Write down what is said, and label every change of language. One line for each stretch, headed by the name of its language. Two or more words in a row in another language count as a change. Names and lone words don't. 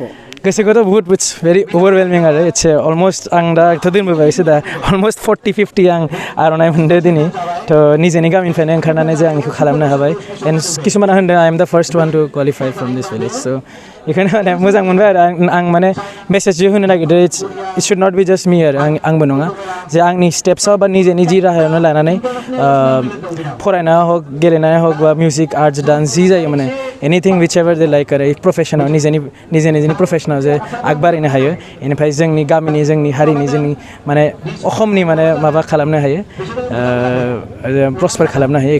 Bodo: गोसोखौथ' बहुत
English: very overwhelming
Bodo: आरो
English: it's almost
Bodo: आं दा दोनबोबायसो दा अलमस्ट 40-50 आं आर'नाइ मोनदों दिनै। थ' निजेनि गामिनिफ्रायनो ओंखारनानै जे आं बेखौ खालामनो हाबाय। एन्ड किसुमाना होनदों
English: I am the first one to qualify from this village.
Bodo: स' बेखौनो माने मोजां मोनबाय आरो आं माने मेसेज होनो नागिरदों
English: it should not be just me
Bodo: आरो आंबो नङा जे आंनि स्टेप्सआव बा निजेनि जि राहायावनो लानानै फरायनाय हक, गेलेनाय हक बा
English: music, arts, dance
Bodo: जि जायो माने
English: anything which ever they like
Bodo: आरो प्रफेसनाव निजेनि प्रफेसनाव जे आगबारिनो हायो। बेनिफ्राय जोंनि गामिनि, जोंनि हारिनि, जोंनि माने अসমनि माने माबा खालामनो हायो, प्रस्पार खालामनो हायो।